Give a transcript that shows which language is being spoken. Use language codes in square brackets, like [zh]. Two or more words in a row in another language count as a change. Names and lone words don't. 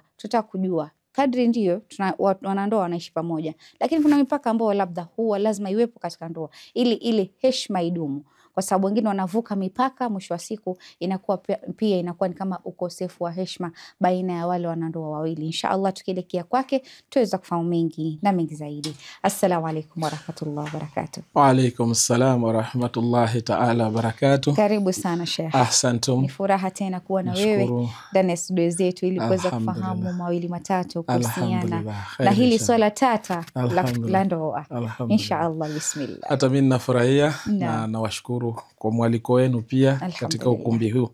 [sw] Tutaka kujua kadri ndio wanandoa wanaishi pamoja, lakini kuna mipaka ambayo labda huwa lazima iwepo katika ndoa ili heshima idumu, kwa sababu wengine wanavuka mipaka, mwisho wa siku inakuwa pia inakuwa ni kama ukosefu wa heshima baina ya wale wanandoa wawili. Inshallah tukielekea kwake tuweza kufahamu mengi na mengi zaidi. [ar] السلام عليكم ورحمة الله وبركاته. وعليكم السلام ورحمة الله تعالى وبركاته. [sw] Karibu sana Sheikh. Ahsantum. Ni furaha tena kuwa na wewe ndani ya studio zetu ili kuweza kufahamu mawili matatu kuhusiana na hili swala tata la ndoa. [ar] إن شاء الله، بسم الله. [sw] Hata mimi nafurahia na nawashukuru kwa mwaliko wenu pia katika ukumbi huu.